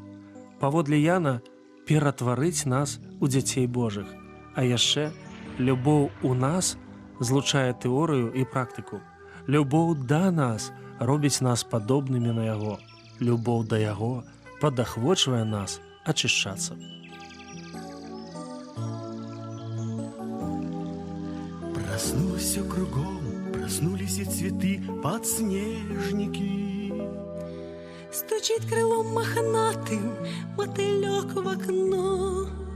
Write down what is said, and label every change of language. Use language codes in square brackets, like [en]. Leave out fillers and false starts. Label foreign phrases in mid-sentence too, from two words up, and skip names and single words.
[be] Паводле Яна, ператварыць нас у дзяцей Божых. А яшчэ любоў у нас злучае тэорыю і практыку. Любоў да нас робіць нас падобнымі на яго. Любоў да яго падахвочвае нас ачышчацца. [ru] Проснулось все кругом, проснулись и цветы, подснежники. стучит крылом мохнатым мотылек в окно.